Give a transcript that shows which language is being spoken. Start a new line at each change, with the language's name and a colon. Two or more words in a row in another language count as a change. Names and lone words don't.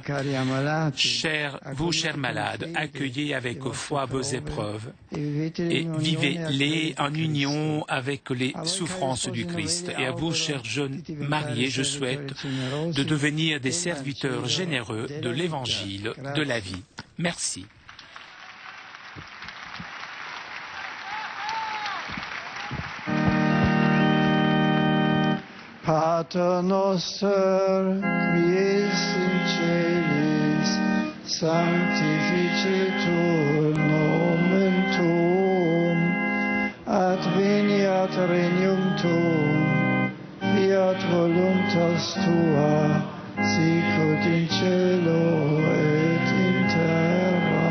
French: Vous, chers malades, accueillez avec foi vos épreuves et vivez-les en union avec les souffrances du Christ. Et à vous, chers jeunes mariés, je souhaite de devenir des serviteurs généreux de l'Évangile de la vie. Merci.
Latin: Pater noster, qui es in celis, sanctificetur nomen tuum, adveniat regnum tuum, fiat voluntas tua, sicut in cielo et in terra.